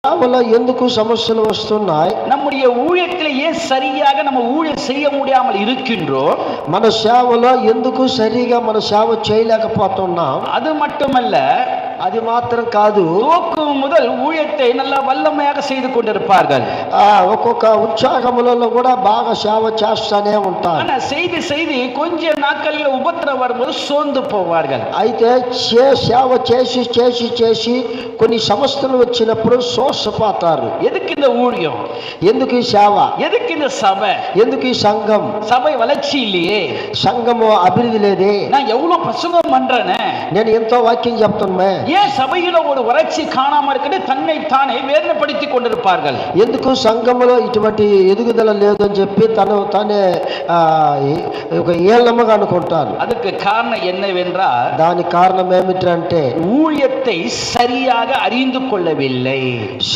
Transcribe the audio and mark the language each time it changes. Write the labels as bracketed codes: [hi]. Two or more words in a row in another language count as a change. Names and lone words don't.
[te] సేవలో ఎందుకు సమస్యలు వస్తున్నాయి? [ta] நம்முடைய ஊழியத்தில் ஏன் சரியாக நம்ம ஊழியம் செய்ய முடியாமல் இருக்கின்றோம்? [te] మన సేవలో ఎందుకు సరిగా మన సేవ చేయలేకపోతున్నాం? [ta] அது மட்டுமல்ல, [te] అది మాత్రం కాదు, [ta] துவக்கம் முதல் ஊழியத்தை நல்லா வல்லமையாக செய்து கொண்டிருப்பார்கள். [te] ఒక్కొక్క ఉత్సాహములలో కూడా బాగా సేవ చేస్తానే ఉంటారు. [ta] ஆனா செய்து செய்து கொஞ்ச நாட்களில் உபத்திரம் வரும்போது சோர்ந்து போவார்கள். [te] అయితే సేవ చేసి చేసి చేసి కొన్ని సమస్యలు వచ్చినప్పుడు సోసపోతారు. [ta] எதுக்கு இந்த ஊழியம்? [te] ఎందుకు ఈ సేవ? [ta] எதுக்கு இந்த சபை? [te] ఎందుకు ఈ సంఘం? [ta] சபை வளர்ச்சி இல்லையே, [te] సంఘము అభివృద్ధి లేదే, [ta] நான் எவ்வளவு பிரசங்கம் பண்றேனே, [te] నేను ఎంతో వాక్యం చెప్తున్నా, [ta] ஏன் சபையில ஒரு வளர்ச்சி காணாம இருக்கிறது தன்னை தானே வேதனைப்படுத்திக் கொண்டிருப்பார்கள். [te] ఎందుకు సంఘములో ఇటువంటి ఎదుగుదల లేదని చెప్పి తను తానే ఒక ఏళ్ళమ్మగా అనుకుంటారు. [ta] அதுக்கு காரணம் என்னவென்றால், [te] దాని కారణం ఏమిటంటే [ta] ஊழியத்தை சரியாக அறிந்து கொள்ளவில்லை.